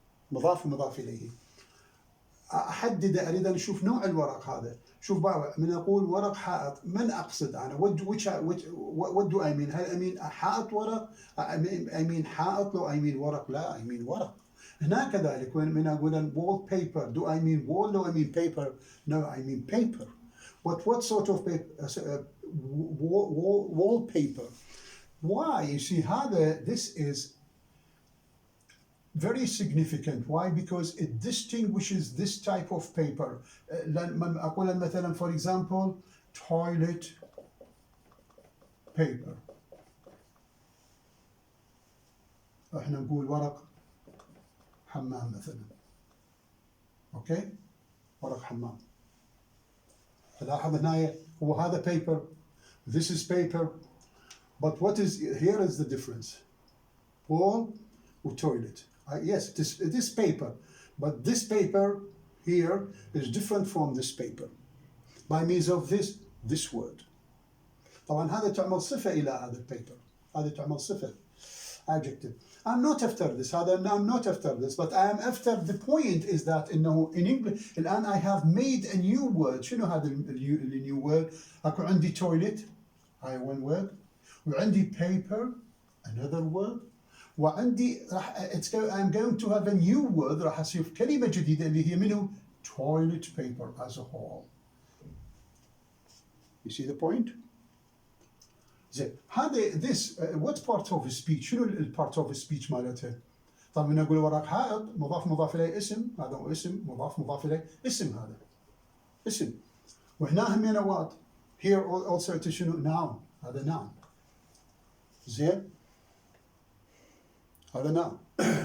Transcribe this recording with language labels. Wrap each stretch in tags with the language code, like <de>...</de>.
<ar>مضاف ومضاف إليه. أحدده, أريد أن أشوف نوع الورق هذا. شوف بابا, من أقول ورق حائط, من أقصد أنا؟</ar> <en>what do I mean?</en> <ar>هل</ar> <en>I mean</en> <ar>حائط ورق؟ I mean حائط لو I mean ورق؟ لا, I mean ورق. هنا كذلك من أقول</ar> <en>wallpaper, do I mean wall or I mean paper? No, I mean paper. But what sort of paper? Wallpaper. Why? You see, this is very significant. Why? Because it distinguishes this type of paper.</en> <ar>أقول مثلا</ar> <en>for example toilet paper.</en> <ar>احنا نقول ورق حمام مثلا. اوكي؟ ورق حمام. لاحظ هنا هو هذا paper.</ar> <en>This is paper. But what is here is the difference. Wall or toilet. Yes, it is paper, but this paper here is different from this paper by means of this word.</en> <ar>طبعا هذا تعمل صفة إلى هذا البيبر. هذا تعمل صفة adjective.</ar> <en>I'm not after this. I'm not after this, but I am after the point is that</en> <ar>إنه</ar> <en>in English</en> <ar>الآن</ar> <en>I have made a new word.</en> <ar>شنو هذا</ar> <en>the new word؟</en> <ar>أكو عندي</ar> <en>toilet.</en> <ar>هاي</ar> <en>one word.</en> <ar>وعندي</ar> <en>paper another word. وعندي I'm going to have a new word</en> <ar>راح أصير كلمة جديدة اللي هي منه</ar> <en>toilet paper as a whole. You see the point?</en> <ar>زين هذا this what part of speech شنو ال part of speech مالتها؟ طبعا نقول ورق حائط مضاف إليه اسم هذا هو اسم مضاف إليه اسم هذا اسم وهنا همينة</ar> <en>what here also</en> <ar>شنو noun هذا noun زين هذا noun</ar>